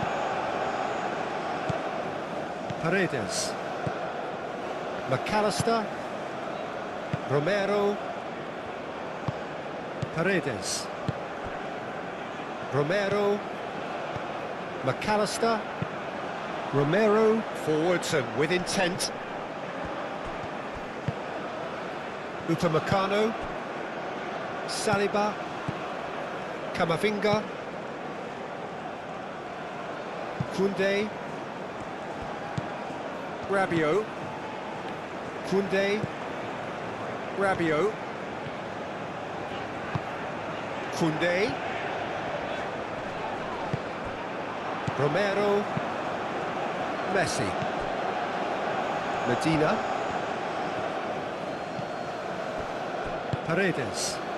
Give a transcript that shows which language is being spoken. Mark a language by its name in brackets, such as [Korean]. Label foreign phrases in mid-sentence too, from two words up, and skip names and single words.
[English] Paredes. McAllister. Romero. Paredes. Romero. McAllister. Romero forwards and with intent. Upamecano. Saliba. Camavinga, Koundé, Rabiot, Koundé, Rabiot, Koundé, Romero, Messi, Medina, Paredes,